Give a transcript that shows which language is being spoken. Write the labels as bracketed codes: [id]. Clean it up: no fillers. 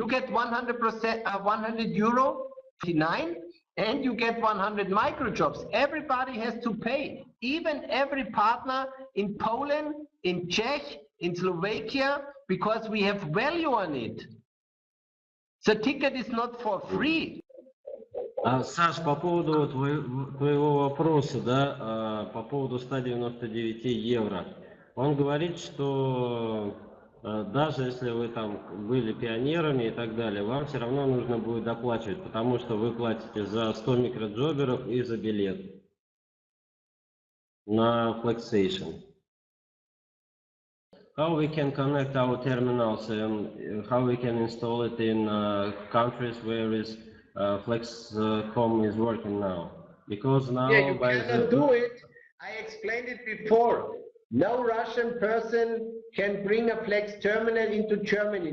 [en] You get 100%, 100 euro 59, and you get 100 micro chops. Everybody has to pay. Even every partner in Poland, in Czech, in Slovakia, because we have value on it. The ticket is not for free. [ru] Саш, по поводу твоего вопроса, да, по поводу 199 евро, он говорит, что даже если вы там были пионерами и так далее, вам все равно нужно будет доплачивать, потому что вы платите за 100 микроджоберов и за билет на Flexation. [en] How we can connect our terminals and how we can install it in countries where is Flexkom is working now, because now you cannot do it. I explained it before. No Russian person can bring a Flex terminal into Germany.